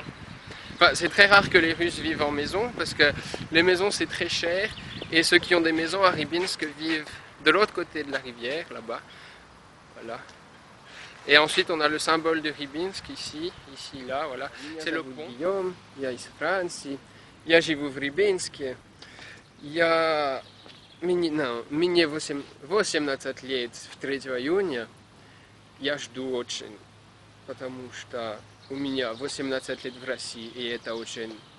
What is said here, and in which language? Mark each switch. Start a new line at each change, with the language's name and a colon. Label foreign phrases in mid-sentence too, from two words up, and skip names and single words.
French: Enfin, c'est très rare que les Russes vivent en maison parce que les maisons c'est très cher et ceux qui ont des maisons à Rybinsk vivent de l'autre côté de la rivière, là-bas. Voilà. Et ensuite, on a le symbole de Rybinsk, ici, là, voilà. C'est le pont. Guillaume,
Russian: я из Франции, я живу в Рыбинске. Мне 18 лет 3 июня. Я жду очень, потому что у меня 18 лет в России, и это очень...